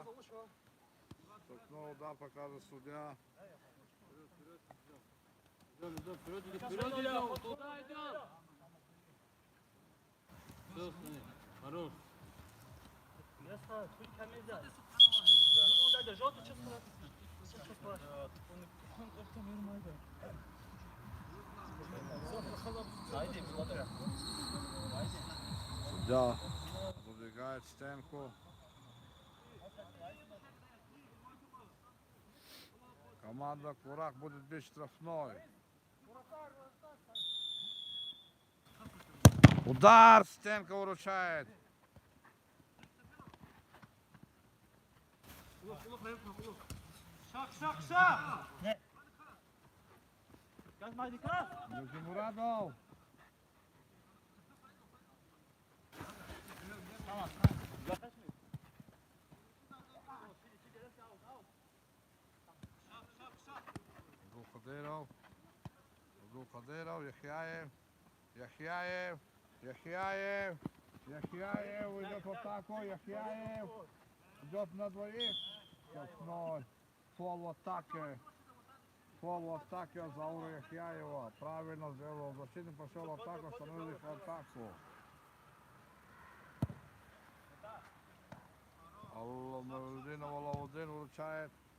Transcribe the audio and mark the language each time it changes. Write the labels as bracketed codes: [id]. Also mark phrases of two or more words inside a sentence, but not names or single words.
[ru] Столкнул удар, показывает судья. Идем, вперед идем. Туда идем. Все, хорош. Ясно, тут камеза. Ну да, желтый честно. [tr] Haydi, Vladimir. Haydi. [ru] Судья задвигает стенку. Команда Курах будет бить штрафной. Удар! Стенка выручает. [tr] Şak. Ne? Gaz Maydika. [ru] Гачимурадов. [tr] Tamam. Yaklaşmıyor. [ru] Абдул Кадыров. Яхяев. Яхяев идет в атаку. Яхяев идет на двоих. Штрафной. Фол в атаке. Заура Яхяева. Правильно сделал. Защитник пошел в атаку, остановили в атаку. Алладин вручает.